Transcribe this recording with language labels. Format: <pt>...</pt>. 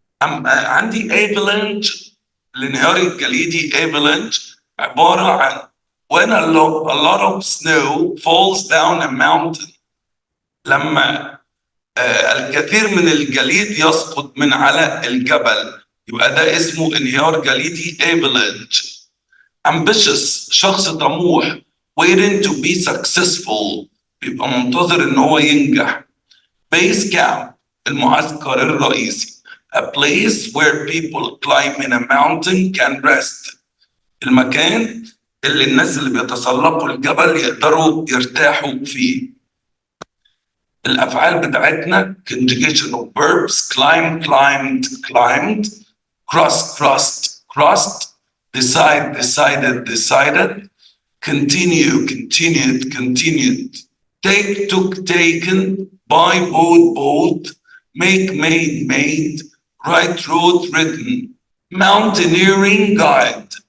<en>عندي avalanche. الانهيار الجليدي avalanche</en> <ar>عبارة عن</ar> <en>when a lot of snow falls down a mountain.</en> <ar>لما الكثير من الجليد يسقط من على الجبل يبقى ده اسمه انهيار جليدي avalanche. Ambitious شخص طموح</ar> <en>waiting to be successful</en> <ar>بيبقى منتظر ان هو ينجح.</ar> <en>Base camp المعسكر الرئيسي a place where people climb in a mountain can rest</en> <ar>المكان اللي الناس اللي بيتسلقوا الجبل يقدروا يرتاحوا فيه. الأفعال بتاعتنا</ar> <en>conjugation of verbs climb, climbed, climbed, cross, crossed, crossed, decide, decided, decided, continue, continued, continued, take, took, taken, buy, bought, bought, make, made, made, write, wrote, written, mountaineering guide.</en>